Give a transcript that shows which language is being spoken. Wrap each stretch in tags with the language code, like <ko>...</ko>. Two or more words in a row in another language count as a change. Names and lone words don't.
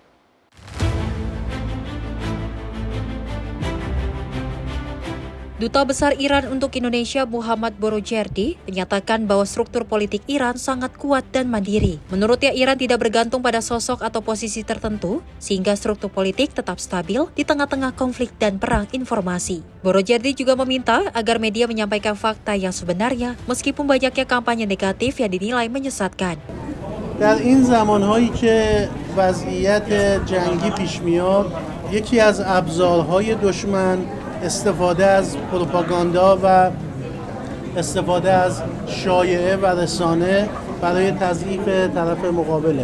<id>Duta Besar Iran untuk Indonesia Muhammad Borojerdi menyatakan bahwa struktur politik Iran sangat kuat dan mandiri. Menurutnya, Iran tidak bergantung pada sosok atau posisi tertentu, sehingga struktur politik tetap stabil di tengah-tengah konflik dan perang informasi. Borojerdi juga meminta agar media menyampaikan fakta yang sebenarnya, meskipun banyaknya kampanye negatif yang dinilai menyesatkan.</id> <fa>در این زمانهایی که وضعیت جنگی پیش میاد، یکی از ابزارهای دشمن استفاده از پروپاگاندا و استفاده از شایعه و رسانه برای تضعیف طرف مقابله.</fa>